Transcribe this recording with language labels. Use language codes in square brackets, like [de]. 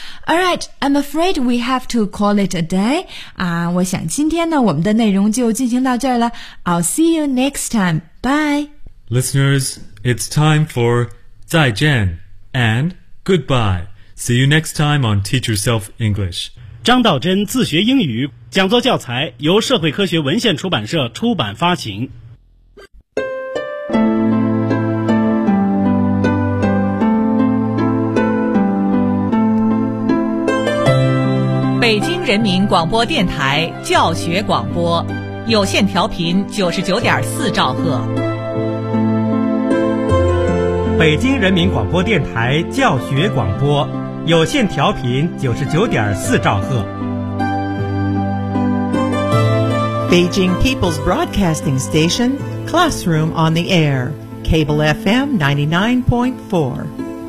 [en] Alright, I'm afraid we have to call it a day. [zh] 我想今天呢我们的内容就进行到这儿了。 [en] I'll see you next time. Bye. Listeners, it's time for [zh] 再见 [en] and goodbye. See you next time on Teach Yourself English. [zh] 张道真自学英语讲座教材由社会科学文献出版社出版发行。北京人民广播电台教学广播，有线调频99.4兆赫。北京人民广播电台教学广播，有线调频99.4兆赫。 [en] Beijing People's Broadcasting Station, Classroom on the Air, Cable FM 99.4.